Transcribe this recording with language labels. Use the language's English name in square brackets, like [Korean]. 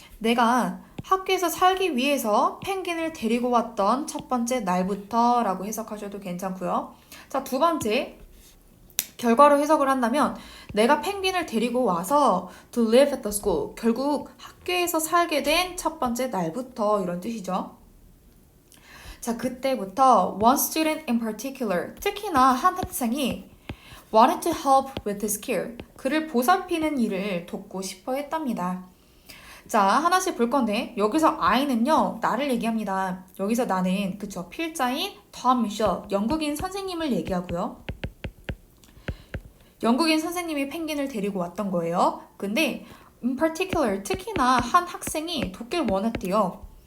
[Korean] 내가 학교에서 살기 위해서 펭귄을 데리고 왔던 첫 번째 날부터 라고 해석하셔도 괜찮고요. 자, 두 번째. 결과로 해석을 한다면 내가 펭귄을 데리고 와서 [English] to live at the school. [Korean] 결국 학교에서 살게 된 첫 번째 날부터 이런 뜻이죠. 자, 그때부터 [English] one student in particular, [Korean] 특히나 한 학생이 [English] wanted to help with his care. [Korean] 그를 보살피는 일을 돕고 싶어 했답니다. 자, 하나씩 볼 건데 여기서 I는요, 나를 얘기합니다. 여기서 나는 그쵸, 필자인 톰 미셸, 영국인 선생님을 얘기하고요. 영국인 선생님이 펭귄을 데리고 왔던 거예요. 근데 in particular, 특히나 한 학생이 돕길 원했대요.